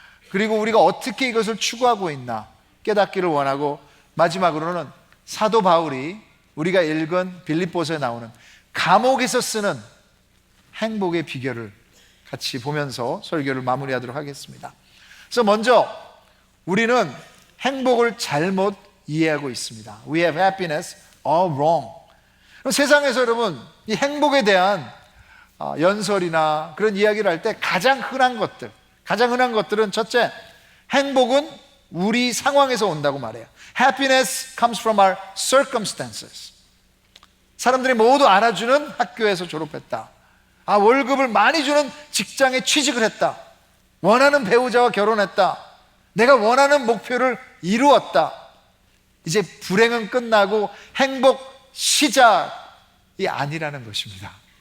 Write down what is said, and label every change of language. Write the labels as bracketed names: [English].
[Korean] 그리고 우리가 어떻게 이것을 추구하고 있나 깨닫기를 원하고, 마지막으로는 사도 바울이 우리가 읽은 빌립보서에 나오는 감옥에서 쓰는 행복의 비결을 같이 보면서 설교를 마무리하도록 하겠습니다. 그래서 먼저 우리는 행복을 잘못 이해하고 있습니다. [English] We have happiness all wrong. [Korean] 세상에서 여러분 이 행복에 대한 연설이나 그런 이야기를 할 때 가장 흔한 것들은 첫째, 행복은 우리 상황에서 온다고 말해요. [English] Happiness comes from our circumstances. [Korean] 사람들이 모두 알아주는 학교에서 졸업했다. 월급을 많이 주는 직장에 취직을 했다. 원하는 배우자와 결혼했다. 내가 원하는 목표를 이루었다. 이제 불행은 끝나고 행복 시작이 아니라는 것입니다.